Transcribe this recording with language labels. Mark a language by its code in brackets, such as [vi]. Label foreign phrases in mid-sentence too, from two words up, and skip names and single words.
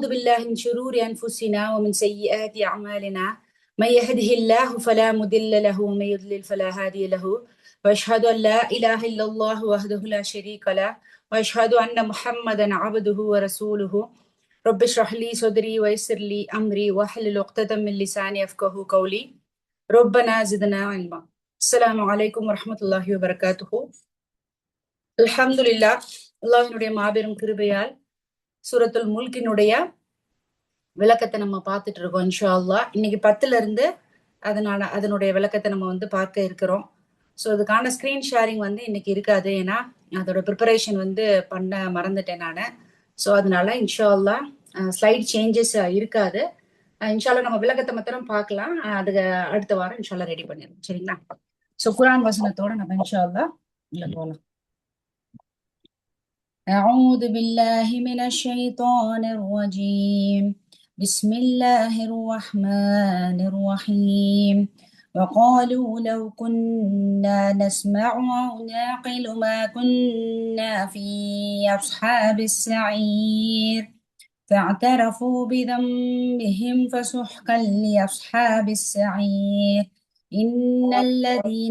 [ar] بالله من شرور أنفسنا ومن سيئات أعمالنا من يهده الله فلا مضل له ومن يضلل فلا هادي له وأشهد أن لا إله إلا الله وحده لا شريك له وأشهد أن محمدا عبده ورسوله رب اشرح لي صدري ويسر لي أمري واحلل عقدة من لساني يفقهوا قولي ربنا زدنا علما. السلام عليكم ورحمة الله وبركاته. [ta] அல்ஹம்துலில்லாஹ், அல்லாஹ்வினுடைய மாபெரும் கிருபையால் சூரத்துல் முல்கினுடைய விளக்கத்தை நம்ம பார்த்துட்டு இருக்கோம். [ar] إن شاء الله [ta] இன்னைக்கு 10ல இருந்து அதனுடைய விளக்கத்தை நம்ம பார்க்க இருக்கிறோம். ஸோ அதுக்கான [en] screen sharing [ta] இன்னைக்கு இருக்காது, ஏன்னா அதோட ப்ரிப்பரேஷன் பண்ண மறந்துட்டேன் நான். ஸோ அதனால [ar] إن شاء الله [en] slide changes [ta] இருக்காது. இன்ஷால்லா நம்ம விளக்கத்தை மாத்திரம் பார்க்கலாம். அதுக்கு அடுத்த வாரம் இன்ஷால்லா ரெடி பண்ணிடலாம், சரிங்களா? ஸோ குர்ஆன் வசனத்தோட நம்ம இன்ஷால்லா உள்ள போகலாம். [ar] أعوذ بالله من الشيطان الرجيم بسم الله الرحمن الرحيم وقالوا لو كنا نسمع أو نعقل ما كنا في أصحاب السعير فاعترفوا بذنبهم فسحقا لأصحاب السعير إن الذين